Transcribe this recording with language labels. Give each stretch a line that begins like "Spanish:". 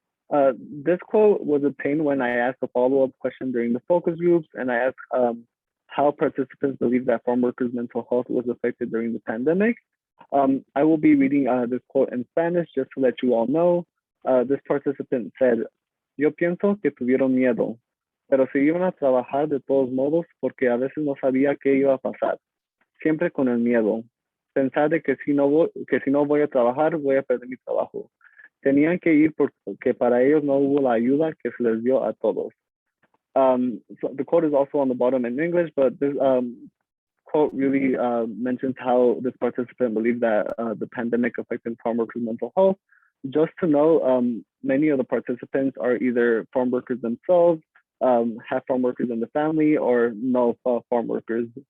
English: This quote was obtained when I asked a follow-up question during the focus groups, and I asked how participants believe that farm workers' mental health was affected during the pandemic. I will be reading this quote in Spanish just to let you all know. This participant said,
Spanish: yo pienso que tuvieron miedo, pero se iban a trabajar de todos modos porque a veces no sabía qué iba a pasar, siempre con el miedo. Pensar de que si no voy a trabajar, voy a perder mi trabajo. Tenían que ir porque para ellos no hubo la ayuda que se les dio a todos.
English: So the quote is also on the bottom in English, but this quote really mentions how this participant believed that the pandemic affected farm workers' mental health. Just to know, many of the participants are either farm workers themselves, have farm workers in the family, or know farm workers.